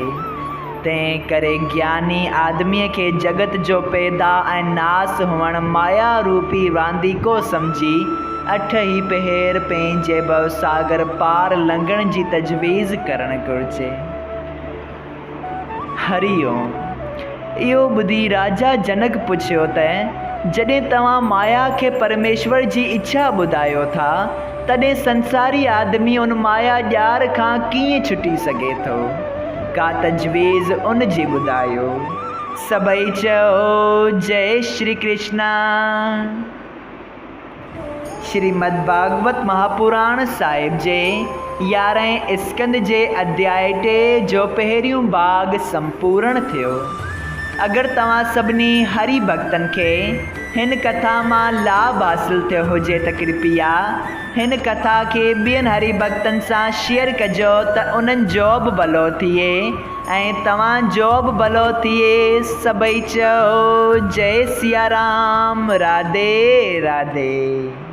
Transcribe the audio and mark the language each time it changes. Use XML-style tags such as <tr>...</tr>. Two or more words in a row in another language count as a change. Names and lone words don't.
<sd>तंहिं करे ज्ञानी आदमीअ खे जगत जो पैदा ऐं नास हुअणु माया रूपी रांदीको सम्झी 8 ई पहर पंहिंजे भवसागर पार लंघण जी तजवीज़ करणु घुरिजे। हरिओम। इहो ॿुधी राजा जनक पुछियो त जॾहिं तव्हां माया खे परमेश्वर जी इच्छा ॿुधायो था, तॾहिं संसारी आदमी उन माया ॼार खां कीअं छुटी सघे थो? का तजवीज़ उन जी ॿुधायो। सभई चओ जय श्री कृष्णा। श्रीमद् भागवत महापुराण साहिब जे 11हें स्कंद जे अध्याय 2 जो पहिरियों भाग संपूर्ण थियो। अगरि तव्हां सभिनी हरि भक्तनि खे हिन कथा मां लाभ हासिल थियो हुजे त कृपया हिन कथा खे ॿियनि हरि भक्तनि सां शेयर कजो त उन्हनि जो बि भलो थिए ऐं तव्हांजो बि भलो थिए। सभई चओ जय सिया राम। राधे राधे।</sd>